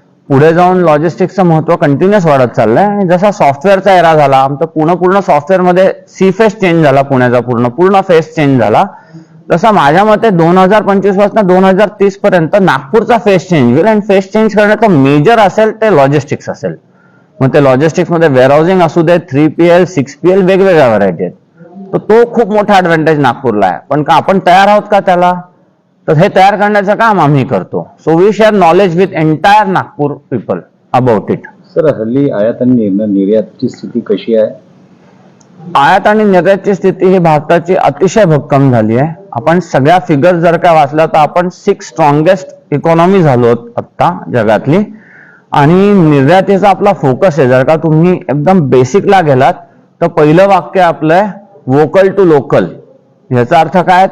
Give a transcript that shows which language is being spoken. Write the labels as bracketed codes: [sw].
[mr] पुढे जाऊन लॉजिस्टिक्सचं महत्व कंटिन्युअस वाढत चाललंय. आणि जसा सॉफ्टवेअरचा एरा झाला, आमचं पूर्ण सॉफ्टवेअरमध्ये सी फेस चेंज झाला, पुण्याचा पूर्ण फेस चेंज झाला, तसा माझ्या मते 2025 पासून 2030 पर्यंत नागपूरचा फेस चेंज होईल. आणि फेस चेंज करण्याचं मेजर असेल ते लॉजिस्टिक्स असेल. मग ते लॉजिस्टिक्समध्ये वेअरहाऊसिंग असू दे, 3PL 6PL वेगवेगळ्या व्हरायटी आहेत. तर तो खूप मोठा ऍडव्हान्टेज नागपूरला आहे. पण का आपण तयार आहोत का त्याला? तर हे तयार करण्याचं काम आम्ही करतो. [en] So we share knowledge with entire Nagpur people about it. [mr] Sir, हल्ली आयात आणि निर्यातची स्थिती कशी आहे? आयात आणि निर्यातची स्थिती ही भारताची अतिशय भक्कम झाली आहे. आपण सगळ्या फिगर जर का वाचल्या तर आपण 6 स्ट्रॉंगेस्ट इकॉनॉमी झालो आता जगातली. आणि निर्यातीचा आपला फोकस आहे. जर का तुम्ही एकदम बेसिकला गेलात तर पहिलं वाक्य आपलं वोकल टू लोकल. याचा अर्थ काय?